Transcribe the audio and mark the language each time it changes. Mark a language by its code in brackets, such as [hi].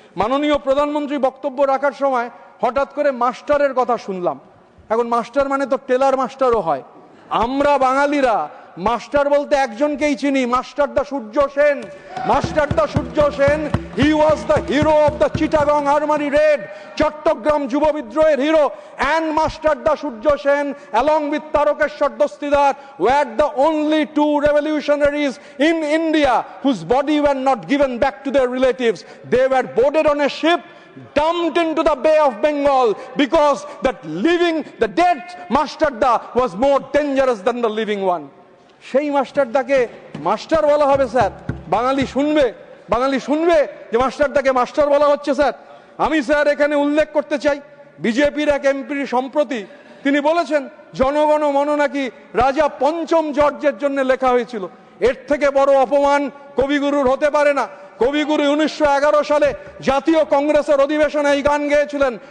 [bn] মাননীয় প্রধানমন্ত্রী বক্তব্য রাখার সময় হঠাৎ করে মাস্টারের কথা শুনলাম। এখন মাস্টার মানে তো টেলার মাস্টারও হয়। আমরা বাঙালিরা মাস্টার বলতে একজনকেই চিনি, মাস্টারদা সূর্য সেন। [en] Masterda Surya Sen, he was the hero of the Chittagong armoury raid, [bn] Chittagong যুব বিদ্রোহের hero. [en] And Masterda Surya Sen along with Tarakeshwar Dostidar were the only 2 revolutionaries in India whose body were not given back to their relatives. They were boarded on a ship dumped into the Bay of Bengal because the dead Mastarda was more dangerous than the living one. [bn] সেই মাস্টারদাকে master বলা হবে sir? বাঙালি শুনবে যে মাস্টারদাকে master বলা হচ্ছে sir? আমি sir এখানে উল্লেখ করতে চাই, বিজেপির এক এমপি সম্প্রতি তিনি বলেছেন জনগণ মন নাকি রাজা পঞ্চম জর্জের জন্য লেখা হয়েছিল। এর থেকে বড় অপমান কবিগুরুর হতে পারে না। কবিগুরু 1911 সালে জাতীয় কংগ্রেসের অধিবেশনে এই গান গেয়েছিলেন।